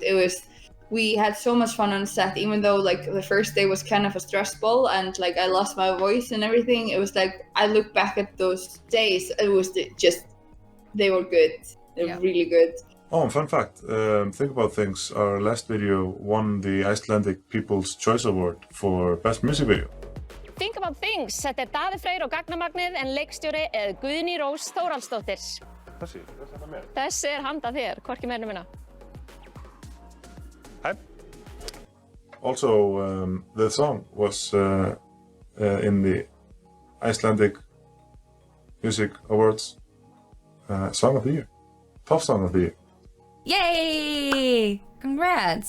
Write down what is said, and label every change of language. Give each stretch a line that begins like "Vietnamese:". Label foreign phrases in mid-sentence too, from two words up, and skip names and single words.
English: We had so much fun on set, even though like the first day was kind of a stress ball, and like I lost my voice and everything. It was like, I look back at those days, it was just, they were good. They were really good. Oh, fun fact, think about things. Our last video won the Icelandic People's Choice Award for Best Music Video. Think About Things.
Icelandic: Þetta Daði Freyr og Gagnamagnið, en leikstjóri Guðný Rós Þórhallsdóttir. Þessi handa þér, hvorki meira minna.
English: Hi. Also, the song was in the Icelandic Music Awards Song of the Year. Top Song of the Year. Yay! Congrats!